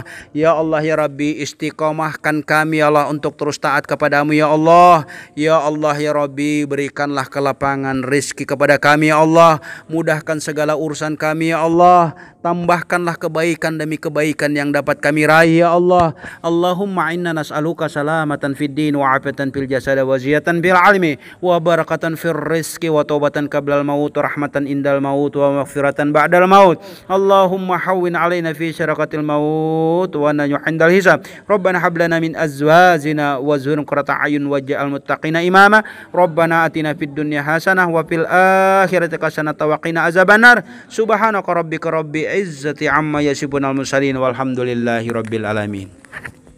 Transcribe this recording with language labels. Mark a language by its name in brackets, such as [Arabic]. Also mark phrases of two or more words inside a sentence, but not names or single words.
[Arabic] يا الله يا ربي, [Indonesian] istiqomahkan kami [Arabic] يا الله [Indonesian] untuk terus taat kepadamu [Arabic] يا الله. يا الله يا ربي, [Indonesian] berikanlah kelapangan rizki kepada kami [Arabic] يا الله. [Indonesian] Mudahkan segala urusan kami [Arabic] يا الله. [Indonesian] Tambahkanlah kebaikan demi kebaikan yang dapat kami raih [Arabic] يا الله. اللهم إنا نسألك سلامة في الدين وعافية في الجسد وزيادة في العلم وبركة في الرزق وتوبة قبل الموت ورحمة عند الموت ومغفرة بعد الموت. اللهم هون علينا في سكرات الموت والنجاة عند الحساب. ربنا هب لنا من أزواجنا وذريتي قرة أعين واجعل المتقين إماما. ربنا آتنا في الدنيا حسنة وفي الآخرة حسنة وقنا عذاب النار. سبحانك ربك رب العزة عما يصفون المرسلين والحمد لله رب العالمين.